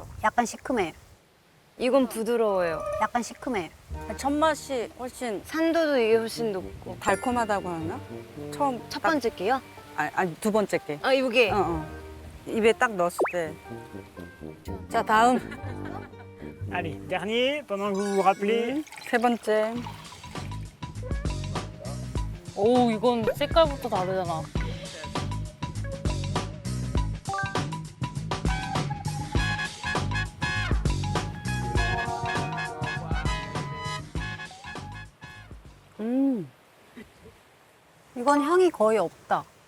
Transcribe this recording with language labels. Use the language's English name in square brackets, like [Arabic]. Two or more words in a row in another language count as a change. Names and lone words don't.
[Korean] 약간 시큼해. 이건 부드러워요. 약간 시큼해. 첫 맛이 훨씬 산도도 이게 훨씬 높고. 달콤하다고 하나? 처음 첫 번째 게요? 아니 두 번째 게. 아, 이게. 입에 딱 넣었을 때. 자 다음 [French] Allez, dernier, pendant que vous vous rappelez. [Korean] 세 번째. 오, 이건 색깔부터 다르잖아. 이건 향이 거의 없다.